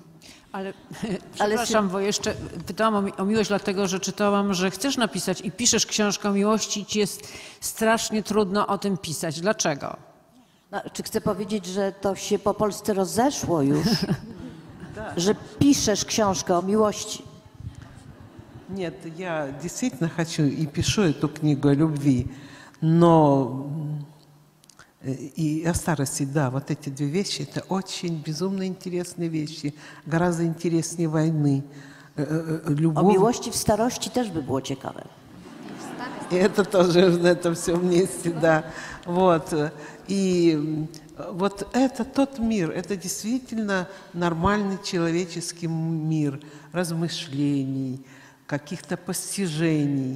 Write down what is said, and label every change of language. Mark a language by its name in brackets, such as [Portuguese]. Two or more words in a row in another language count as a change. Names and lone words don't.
[Polish] Ale przepraszam, bo jeszcze pytałam o miłość, dlatego że czytałam, że chcesz napisać i piszesz książkę o miłości i ci jest strasznie trudno o tym pisać. Dlaczego? No, czy chcę powiedzieć, że to się po Polsce rozeszło już? Że piszesz książkę o miłości. [Russian] Нет, я действительно хочу и пишу эту книгу о любви, но и о старости, да, вот эти две вещи, это очень безумно интересные вещи, гораздо интереснее войны. [Polish] O miłości w starości też by było ciekawe. [Russian] И это тоже в этом всем вместе, да. Вот. И вот это тот мир, это действительно нормальный человеческий мир размышлений, каких-то постижений.